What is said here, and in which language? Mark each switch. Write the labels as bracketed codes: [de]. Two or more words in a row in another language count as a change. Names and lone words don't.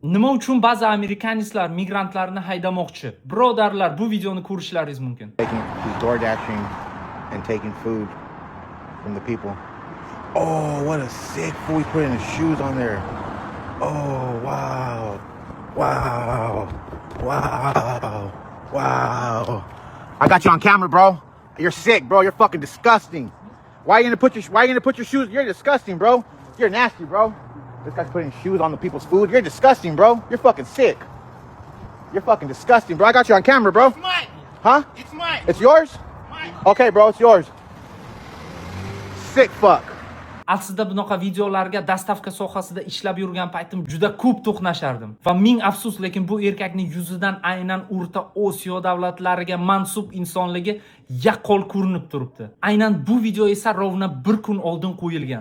[uz] Nima uchun ba'zi amerikanistlar migrantlarni haydamoqchi? Birodarlar, bu videoni ko'rishlaringiz mumkin. [en] He's door dashing and taking food from the people. Oh, what a sick fool! He's putting his shoes on there. Oh, wow, wow, wow, wow! I got you on camera, bro. You're sick, bro. You're fucking disgusting. Why you gonna put your shoes? You're disgusting, bro. You're nasty, bro. This guy's putting shoes on the people's food. You're disgusting, bro. You're fucking sick. You're fucking disgusting, bro. I got you on camera, bro. It's mine. Huh? It's mine. It's yours? Mine. Okay, bro, it's yours. Sick fuck. [uz] Aslida bunaqa videolarga dastavka sohasida ishlab yurgan paytim juda ko'p to'qnashardim. Va ming afsus, lekin bu erkakning yuzidan aynan O'rta Osiyo davlatlariga mansub insonligi yaqqol ko'rinib turibdi. Aynan bu video esa rovna bir kun oldin qo'yilgan.